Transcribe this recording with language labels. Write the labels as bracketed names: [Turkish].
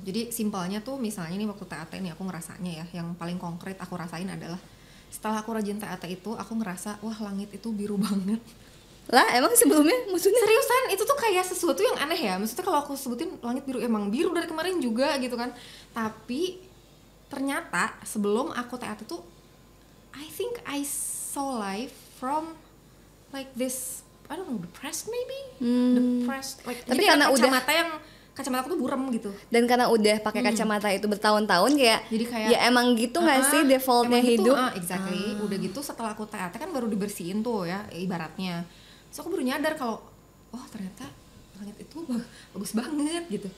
[Indonesian] Jadi simpelnya tuh misalnya nih waktu TAT ini aku ngerasanya ya yang paling konkret aku rasain adalah setelah aku rajin TAT itu aku ngerasa wah langit itu biru banget. Lah emang sebelumnya maksudnya? Seriusan itu tuh kayak sesuatu yang aneh ya. Maksudnya kalau aku sebutin langit biru emang biru dari kemarin juga gitu kan. Tapi ternyata sebelum aku TAT itu [English] I think I saw life from like this I don't know depressed maybe depressed like [Indonesian] tapi jadi karena kacamata aku tuh buram gitu dan karena udah pakai kacamata itu bertahun-tahun kayak jadi kayak ya emang gitu nggak sih defaultnya hidup exactly udah gitu setelah aku TAT kan baru dibersihin tuh ya ibaratnya so aku baru nyadar kalau oh ternyata langit itu bagus banget gitu